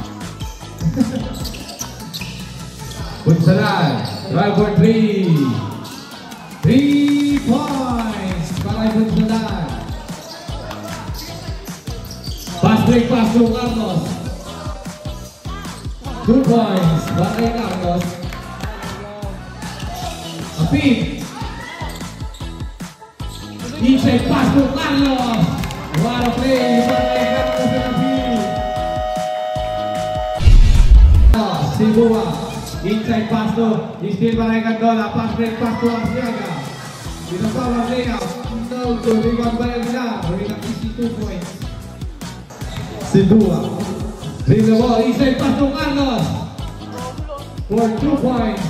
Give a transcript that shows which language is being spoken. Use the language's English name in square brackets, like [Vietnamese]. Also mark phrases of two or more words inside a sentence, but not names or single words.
[English] Gonzalan, drive for 3. 3 points para Gonzalan. Pass break pass to Carlos. 2 points para Carlos. Apin. Inside pass to Carlos. What a play para Carlos and Apin. Sibua. Inside pass to steal para Candola. Pass break pass to Arciaga. With a power layup. No good. Rebound by Aguilar. With an easy 2 points. Sibua. Bring the ball. Inside pass to Carlos. For 2 points.